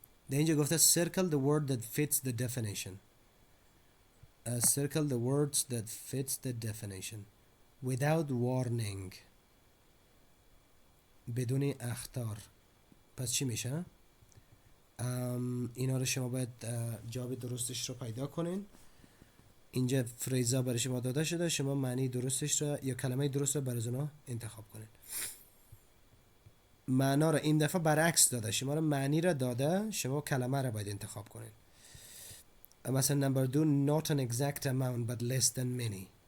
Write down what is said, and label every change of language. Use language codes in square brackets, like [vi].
[en] در اینجا گفته circle the word that fits the definition. Circle the words that fits the definition without warning. [fa] بدون اخطار. پس چی میشه؟ اینا رو شما باید جواب درستش رو پیدا کنین. اینجا فریزا برای شما داده شده، شما معنی درستش رو یا کلمه درست رو برای اونا انتخاب کنین. معنا رو این دفعه برعکس داده، شما رو معنی رو داده، شما کلمه رو باید انتخاب کنین. [en] مثلا number 2 not an exact amount but less than many.